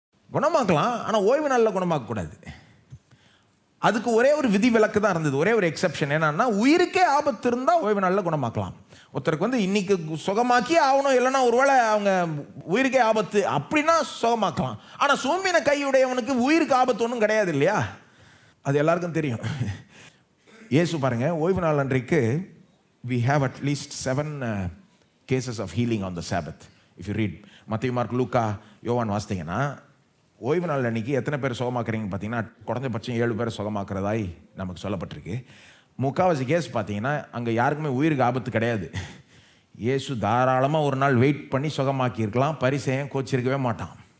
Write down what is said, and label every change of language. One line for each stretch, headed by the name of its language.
Tamil: குணமாக்கலாம், ஆனால் ஓய்வு நாளில் குணமாக்கக்கூடாது. அதுக்கு ஒரே ஒரு விதி விலக்கு தான் இருந்தது, ஒரே ஒரு எக்ஸெப்ஷன். என்னன்னா, உயிருக்கே ஆபத்து இருந்தால் ஓய்வு நாளில் குணமாக்கலாம். ஒருத்தருக்கு இன்னைக்கு சுகமாக்கி ஆகணும், இல்லைன்னா ஒருவேளை அவங்க உயிருக்கே ஆபத்து அப்படின்னா சுகமாக்கலாம். ஆனால் சூம்பின கையுடையவனுக்கு உயிருக்கு ஆபத்து ஒன்றும் கிடையாது இல்லையா, அது எல்லாருக்கும் தெரியும். இயேசு பாருங்க, ஓய்வு நாள் அன்றைக்கு
English: we have at least 7 cases of healing on the Sabbath. If you read
Tamil: மத்தேயு, மார்க், லூக்கா, யோவான் வாசித்தீங்கன்னா, ஓய்வு நாள் அன்றைக்கி எத்தனை பேர் சுகமாக்குறீங்கன்னு பார்த்தீங்கன்னா, குறைஞ்சபட்சம் 7 பேர் சுகமாக்குறதாய் நமக்கு சொல்லப்பட்டிருக்கு. முக்கால்வாசி கேஸ் பார்த்தீங்கன்னா அங்கே யாருக்குமே உயிருக்கு ஆபத்து கிடையாது. இயேசு தாராளமாக ஒரு நாள் வெயிட் பண்ணி சுகமாக்கியிருக்கலாம், பரிசேயன் கோச்சிருக்கவே மாட்டான்.